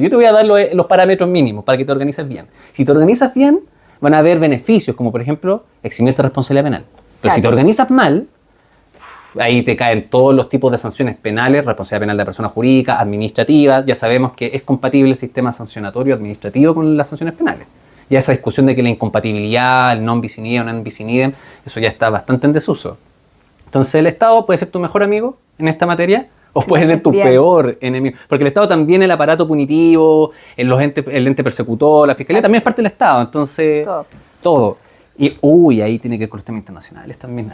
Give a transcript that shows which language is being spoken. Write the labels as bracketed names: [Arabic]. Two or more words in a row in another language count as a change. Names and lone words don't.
[Spanish] Yo te voy a dar los parámetros mínimos para que te organices bien. Si te organizas bien, van a haber beneficios, como por ejemplo, eximirte de responsabilidad penal. Pero Claro. si te organizas mal, ahí te caen todos los tipos de sanciones penales, responsabilidad penal de persona jurídica, administrativa. Ya sabemos que es compatible el sistema sancionatorio administrativo con las sanciones penales. Ya esa discusión de que la incompatibilidad, el [Latin] non bis in idem [Spanish] o [Latin] non bis in idem, [Spanish] eso ya está bastante en desuso. Entonces el Estado puede ser tu mejor amigo en esta materia o Sí, puede ser tu bien. peor enemigo. Porque el Estado también, el aparato punitivo, el ente persecutor, la fiscalía, Exacto. también es parte del Estado. Entonces, todo. Y ahí tiene que ver con los temas internacionales también.